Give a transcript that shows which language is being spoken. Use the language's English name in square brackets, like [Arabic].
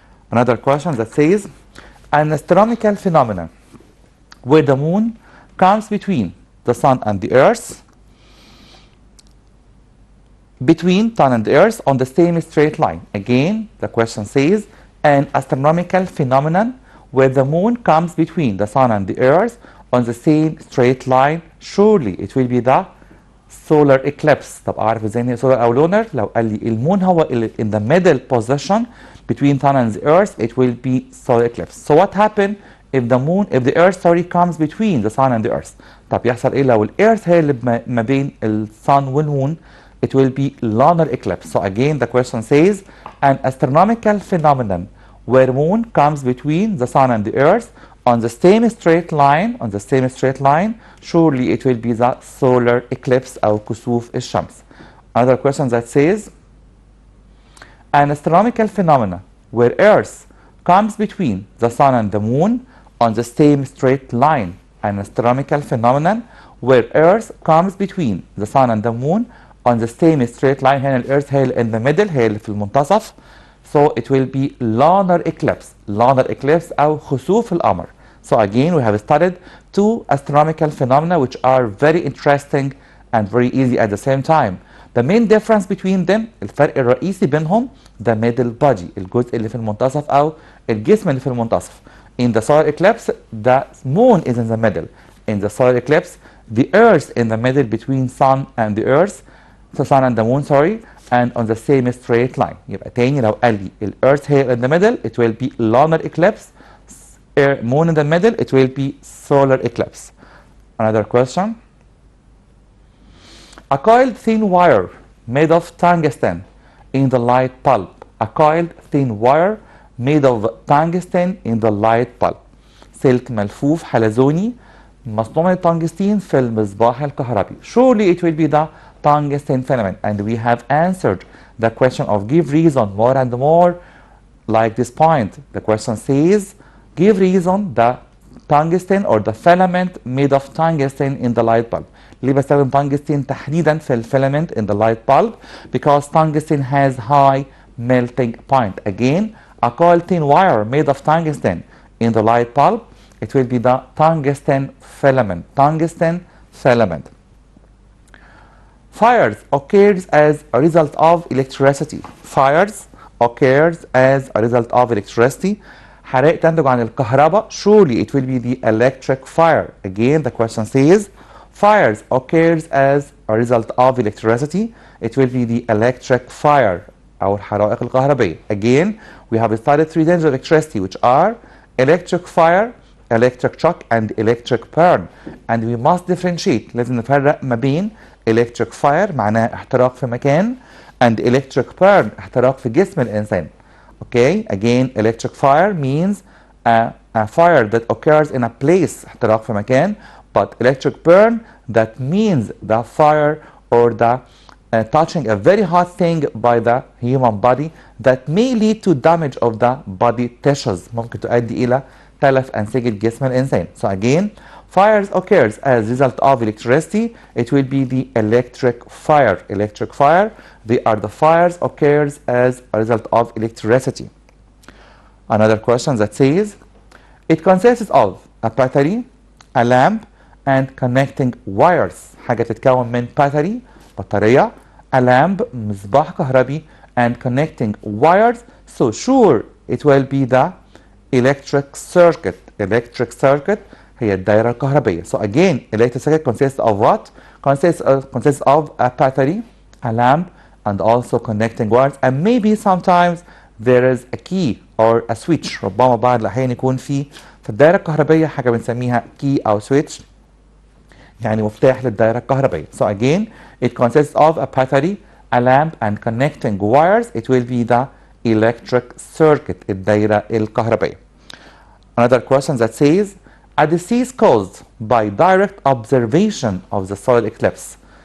[English] Another question that says an astronomical phenomenon where the moon comes between the sun and the earth, between sun and the earth on the same straight line. Again, the question says an astronomical phenomenon where the moon comes between the sun and the earth on the same straight line. Surely it will be the solar eclipse. [Arabic] طب أعرف إزاي إن [English] solar أو lunar؟ [Arabic] لو قال لي المون هو [English] in the middle position between sun and the earth, it will be solar eclipse. So what happened if the earth comes between the sun and the earth? [Arabic] طب يحصل ايه لو الارث هي اللي ما بين الsun والmoon? [English] It will be lunar eclipse. So again the question says an astronomical phenomenon where moon comes between the sun and the earth on the same straight line, surely it will be the solar eclipse [Arabic] أو كسوف الشمس. [English] Another question that says an astronomical phenomena where earth comes between the sun and the moon on the same straight line. An astronomical phenomenon where earth comes between the sun and the moon on the same straight line. [Arabic] هنا الارث هي [English] in the middle، [Arabic] هي اللي في المنتصف. [English] So it will be lunar eclipse. [Arabic] Lunar eclipse أو خسوف القمر. [English] So again we have studied two astronomical phenomena which are very interesting and very easy at the same time. The main difference between them، [Arabic] الفرق الرئيسي بينهم [English] the middle body، [Arabic] الجزء اللي في المنتصف أو الجسم اللي في المنتصف. [English] In the solar eclipse, the moon is in the middle. In the solar eclipse, the earth in the middle between sun and the earth, the sun and the moon, sorry, and on the same straight line. [Arabic] يبقى تاني لو قال لي الارث [English] here in the middle, it will be lunar eclipse. Moon in the middle, it will be solar eclipse. Another question. A coiled thin wire made of tungsten in the light bulb. A coiled thin wire made of tungsten in the light bulb. [Arabic] سلك ملفوف حلزوني مصنوع من التنجستين في المصباح الكهربي. [English] Surely it will be the tungsten filament. And we have answered the question of give reason more and more like this point. The question says give reason the tungsten or the filament made of tungsten in the light bulb. [Arabic] ليه بستخدم tungsten تحديدا في الفيلامنت [English] in the light bulb? Because tungsten has high melting point. Again, a coil thin wire made of tungsten in the light bulb, it will be the tungsten filament. Tungsten filament. Fires occurs as a result of electricity. Fires occurs as a result of electricity. [Arabic] حرائق تنتج عن الكهرباء. [English] Surely it will be the electric fire. Again, the question says, fires occurs as a result of electricity. It will be the electric fire [Arabic] أو الحرائق الكهربائية. [English] Again, we have studied three dangers of electricity, which are electric fire, electric shock, and electric burn. And we must differentiate. [Arabic] لازم نفرق ما بين electric fire معناها احتراق في مكان and electric burn احتراق في جسم الإنسان. [English] Okay, again, electric fire means a fire that occurs in a place [Arabic] احتراق في مكان, [English] but electric burn, that means the fire or the touching a very hot thing by the human body that may lead to damage of the body tissues. [Arabic] ممكن تؤدي إلى تلف أنسجة جسم الإنسان. [English] So again, fires occurs as a result of electricity. It will be the electric fire. Electric fire, they are the fires occurs as a result of electricity. Another question that says, it consists of a battery, a lamp, and connecting wires. [Arabic] حاجة تتكون من battery, بطارية, [English] a lamp, [Arabic] مصباح كهربي, [English] and connecting wires. So sure, it will be the electric circuit. [Arabic] Electric circuit هي الدائرة الكهربية. [English] So again, electric circuit consists of what? Consists of a battery, a lamp, and also connecting wires. And maybe sometimes there is a key or a switch. [Arabic] ربما بعض الأحيان يكون في الدائرة الكهربية حاجة بنسميها key أو switch. يعني مفتاح للدائرة الكهربية. [English] So again, it consists of a battery, a lamp, and connecting wires. It will be the electric circuit, [Arabic] الدائرة الكهربية. [English] Another question that says, a disease caused by direct observation of the solar eclipse.